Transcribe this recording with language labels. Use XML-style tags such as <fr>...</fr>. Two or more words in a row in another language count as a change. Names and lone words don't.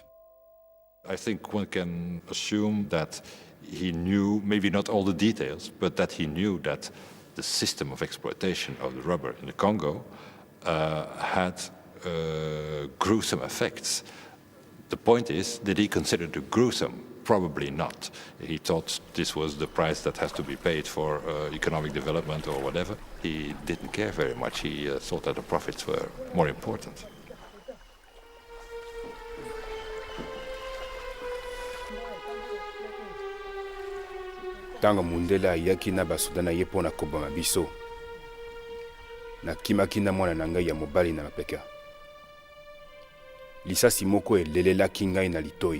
<en>I think one can assume that he knew, maybe not all the details, but that he knew that the system of exploitation of the rubber in the Congo had gruesome effects. The point is, did he consider it gruesome? Probably not. He thought this was the price that has to be paid for economic development or whatever. He didn't care very much. He thought that the profits were more important.</en> <ln>Tango mundela ayaki na basoda na ye mpo na koboma biso, nakimaki na mwana na ngai ya mobali na mapeka. Lisasi moko elelelaki ngai na litoi.</ln>